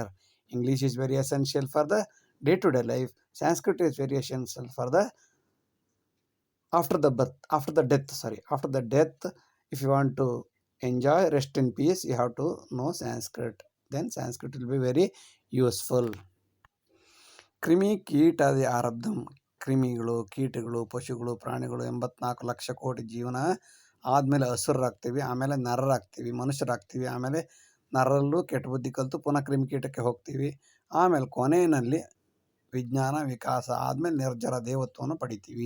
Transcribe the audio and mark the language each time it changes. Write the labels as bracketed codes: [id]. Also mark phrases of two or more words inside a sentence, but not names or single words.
[en] English is very essential for the day-to-day life. Sanskrit is very essential for the after the death. If you want to enjoy rest in peace, you have to know Sanskrit. Then Sanskrit will be very useful. [sa] ಕ್ರಿಮಿ ಕೀಟಾದಿ ಆರಬ್ಧಂ. [kn] ಕ್ರಿಮಿಗಳು, ಕೀಟಗಳು, ಪಶುಗಳು, ಪ್ರಾಣಿಗಳು 84 ಲಕ್ಷ ಕೋಟಿ ಜೀವನ ಆದಮೇಲೆ ಹಸುರಾಗ್ತೀವಿ, ಆಮೇಲೆ ನರರಾಗ್ತೀವಿ, ಮನುಷ್ಯರಾಗ್ತೀವಿ, ಆಮೇಲೆ ನರರಲ್ಲೂ ಕೆಟ್ಟ ಬುದ್ಧಿ ಕಲಿತು ಪುನಃ ಕ್ರಿಮಿಕೀಟಕ್ಕೆ ಹೋಗ್ತೀವಿ, ಆಮೇಲೆ ಕೊನೆಯಲ್ಲಿ ವಿಜ್ಞಾನ ವಿಕಾಸ ಆದಮೇಲೆ ನಿರ್ಜರ ದೇವತ್ವವನ್ನು ಪಡಿತೀವಿ.